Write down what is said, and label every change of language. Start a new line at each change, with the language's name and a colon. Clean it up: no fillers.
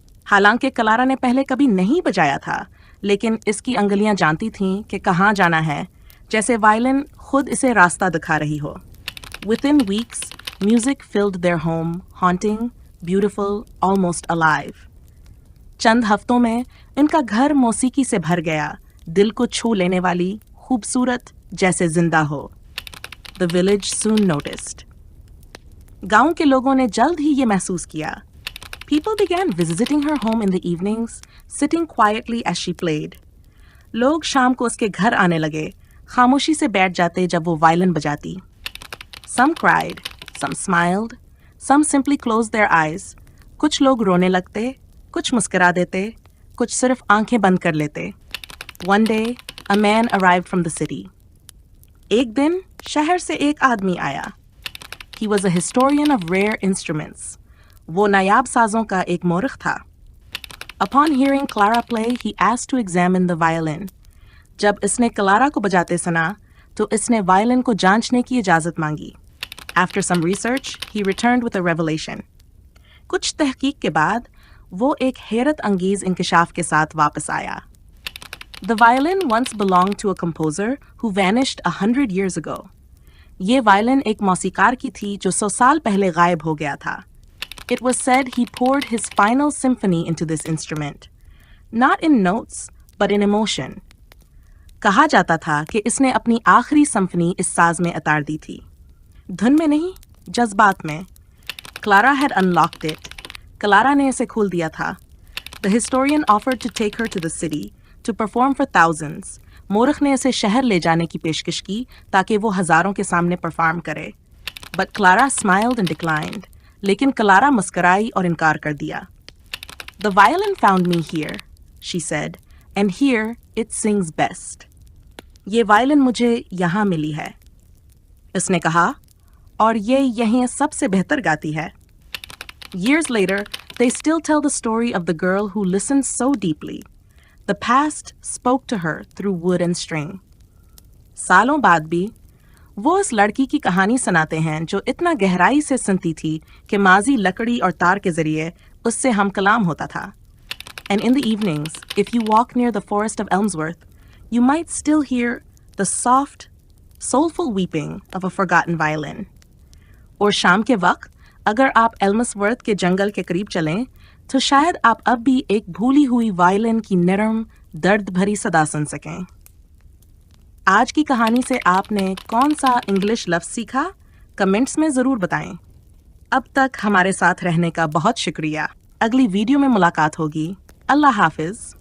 Hindi: हालांकि क्लारा ने पहले कभी नहीं बजाया था, लेकिन इसकी अंगुलियां जानती थीं कि कहाँ जाना है, जैसे वायलिन खुद इसे रास्ता दिखा रही हो.
English: Within weeks, music filled their home, haunting, beautiful, almost alive.
Hindi: चंद हफ्तों में इनका घर मौसीकी से भर गया, दिल को छू लेने वाली, खूबसूरत, जैसे जिंदा हो.
English: The village soon noticed.
Hindi: गांव के लोगों ने जल्द ही ये महसूस किया.
English: People began visiting her home in the evenings, sitting quietly as she played.
Hindi: लोग शाम को उसके घर आने लगे, खामोशी से बैठ जाते जब वो वायलिन बजाती.
English: Some cried, some smiled, some simply closed their eyes.
Hindi: कुछ लोग रोने लगते, कुछ मुस्कुरा देते, कुछ सिर्फ आंखें बंद कर लेते.
English: One day, a man arrived from the city.
Hindi: एक दिन शहर से एक आदमी आया.
English: He was a historian of rare instruments.
Hindi: वो नायाब साजों का एक मोरख था.
English: Upon hearing Clara play, he asked to examine the violin.
Hindi: जब इसने क्लारा को बजाते सुना, तो इसने वायलिन को जांचने की इजाज़त मांगी.
English: After some research, he returned with a revelation.
Hindi: कुछ तहकीक के बाद, वो एक हैरत अंगीज इंकिशाफ के साथ वापस आया.
English: The violin once belonged to a composer who vanished 100 years ago.
Hindi: ये वायलिन एक मौसीकार की थी जो 100 साल पहले गायब हो गया था.
English: It was said he poured his final symphony into this instrument, not in notes, but in emotion.
Hindi: कहा जाता था कि इसने अपनी आखिरी सिम्फनी इस साज में उतार दी थी. धुन में नहीं, जज्बात में.
English: Clara had unlocked it.
Hindi: Clara ने इसे खोल दिया था.
English: The historian offered to take her to the city to perform for thousands.
Hindi: मोरख ने इसे शहर ले जाने की पेशकश की ताकि वो हजारों के सामने परफॉर्म करे.
English: But Clara smiled and declined.
Hindi: लेकिन क्लारा मुस्कुराई और इनकार कर दिया.
English: The violin found me here, she said, and here it sings best.
Hindi: ये वायलिन मुझे यहाँ मिली है, इसने कहा, और ये यहीं सबसे बेहतर गाती है.
English: Years later, they still tell the story of the girl who listened so deeply. The past spoke to her through wood and string.
Hindi: सालों बाद भी वो इस लड़की की कहानी सुनाते हैं जो इतना गहराई से सुनती थी कि माजी लकड़ी और तार के जरिए उससे हम कलाम होता था.
English: And in the evenings, if you walk near the forest of Elmsworth, you might still hear the soft, soulful weeping of a forgotten violin.
Hindi: और शाम के वक्त अगर आप एल्मसवर्थ के जंगल के करीब चलें, तो शायद आप अब भी एक भूली हुई वायलिन की नरम, दर्द भरी सदा सुन सकें. आज की कहानी से आपने कौन सा इंग्लिश लफ्ज़ सीखा? कमेंट्स में ज़रूर बताएं. अब तक हमारे साथ रहने का बहुत शुक्रिया. अगली वीडियो में मुलाकात होगी. अल्लाह हाफिज़.